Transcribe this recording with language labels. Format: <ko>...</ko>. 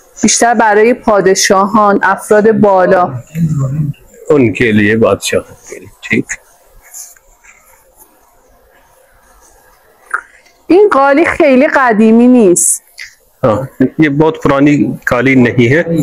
<fa>بیشتر برای پادشاهان، افراد بالا.</fa> <hi>उनके लिए बादशाह के लिए, ठीक।</hi> <fa>این قالی خیلی قدیمی نیست،</fa> <hi>हाँ, ये बहुत पुरानी कालीन नहीं है,</hi>